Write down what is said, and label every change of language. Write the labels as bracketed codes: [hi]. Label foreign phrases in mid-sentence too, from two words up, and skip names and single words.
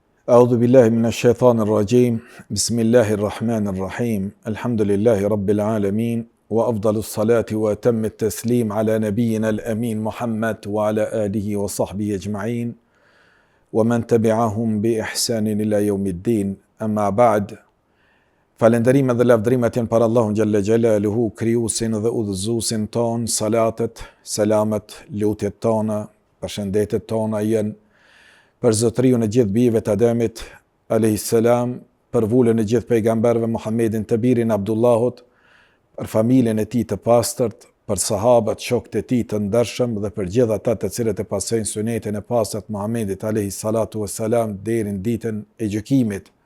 [ar] أعوذ بالله من الشيطان الرجيم بسم الله الرحمن الرحيم الحمد لله رب العالمين وأفضل الصلاة وأتم التسليم على نبينا الأمين محمد وعلى آله وصحبه أجمعين ومن تبعهم بإحسان إلى يوم الدين أما بعد [sq] falenderimet dhe lavdrimet janë për Allahun xhalla xhelaluhu, krijuesin dhe udhëzuesin ton. Salatet, selamet, lutjet tona, përshëndetjet tona janë për zotriun e gjithë bijve të Ademit [ar] عليه السلام, [sq] për vulën e gjithë pejgamberëve Muhammedin të birin Abdullahut, për familjen e tij të pastërt, për sahabët, shokët e tij të ndershëm dhe për gjithë ata të cilët e pasojnë sunetin e pastërt Muhammedit [ar] عليه الصلاة والسلام [sq] deri në ditën e gjykimit.